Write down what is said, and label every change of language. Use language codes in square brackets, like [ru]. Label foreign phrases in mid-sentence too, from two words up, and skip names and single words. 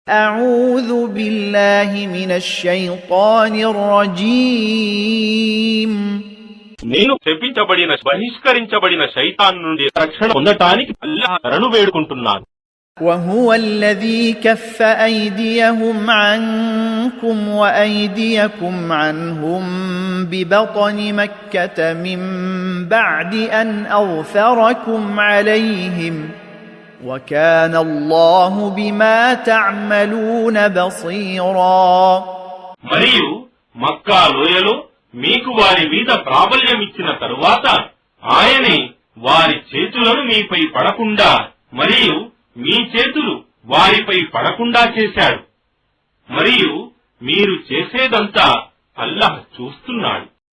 [ar] أعوذ بالله من الشيطان الرجيم [te] నేను శపించబడిన బహిష్కరించబడిన శైతాన్ నుండి రక్షణ పొందటానికి అల్లాహ్ శరణు వేడుకుంటున్నాను. [ar] وهو الذي كف أيديهم عنكم وأيديكم عنهم ببطن مكة من بعد أن أظفركم عليهم وكان الله بما تعملون بصيرا. [te] మరియు మక్కా లోయలో మీకు వారి మీద ప్రాబల్యమిచ్చిన తరువాత ఆయనే వారి చేతులను మీపై పడకుండా మరియు మీ చేతులు వారిపై పడకుండా చేశాడు. మరియు మీరు చేసేదంతా అల్లాహ్ చూస్తున్నాడు.